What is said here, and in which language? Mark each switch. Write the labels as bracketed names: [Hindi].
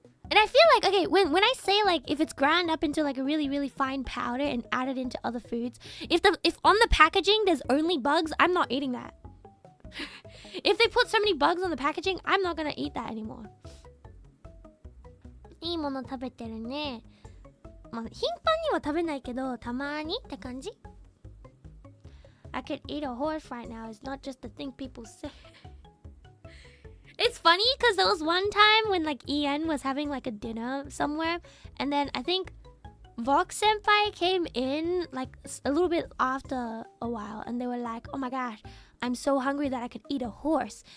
[English] And I feel like, okay, when I say like if it's ground up into like a really, really fine powder and added into other foods, if on the packaging there's only bugs, I'm not eating that. If they put so many bugs on the packaging, I'm not gonna eat that anymore. [Japanese] いいもの食べてるね。まあ、頻繁には食べないけど、たまにって感じ。 [English] I could eat a horse right now. It's not just the thing people say. It's funny because there was one time when like Ian was having like a dinner somewhere, and then I think Vox Senpai came in like a little bit after a while, and they were like, "Oh my gosh, I'm so hungry that I could eat a horse."